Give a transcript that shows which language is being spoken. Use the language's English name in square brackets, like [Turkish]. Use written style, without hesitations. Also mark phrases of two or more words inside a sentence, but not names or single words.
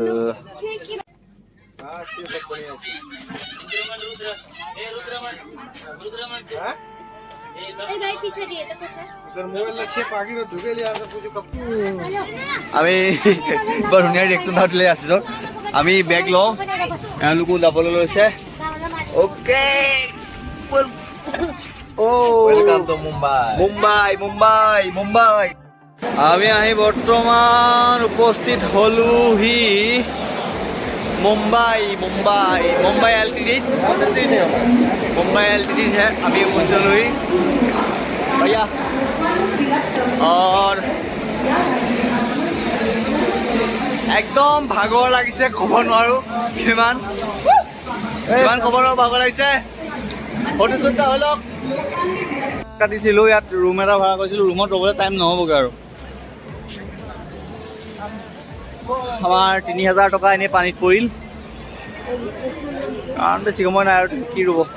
[Assamese] আমি বৰ ধুনীয়া ৰিয়েকশ্যন লৈ আছোঁ আমি বেগ লওঁ এওঁলোকো যাবলৈ লৈছে অ'কে মুম্বাই আমি আহি বৰ্তমান উপস্থিত হলোহি মুম্বাই [Hindi] LTT है अभी उपस्थित हुई भैया और [Assamese] একদম ভাগৰ লাগিছে ক'ব নোৱাৰো কিমান খবৰ ভাগৰ লাগিছে [English] photo shoot [Assamese] এটা হ'ল কাটিছিলোঁ ইয়াত ৰুম এটা ভাড়া কৰিছিলোঁ ৰুমত ৰ'বলৈ টাইম নহ'বগৈ আৰু আমাৰ 3000 টকা এনেই পানীত পৰিল কাৰণ বেছি সময় নাই আৰু কি ৰ'ব